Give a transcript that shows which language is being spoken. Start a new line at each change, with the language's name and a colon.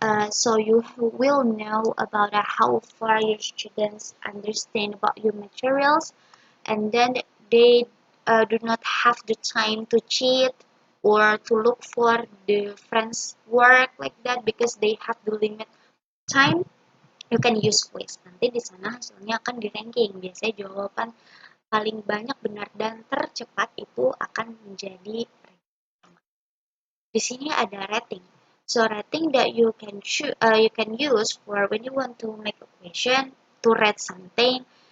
English: So you will know about how far your students understand about your materials, and then they do not have the time to cheat or to look for the friends' work like that because they have the limit time. You can use quiz.
Indonesian: Nanti di sana hasilnya akan di ranking. Biasanya jawaban paling banyak benar dan tercepat itu akan menjadi ranking. Di sini ada rating.
English: So rating that you can use for when you want to make a question to rate something.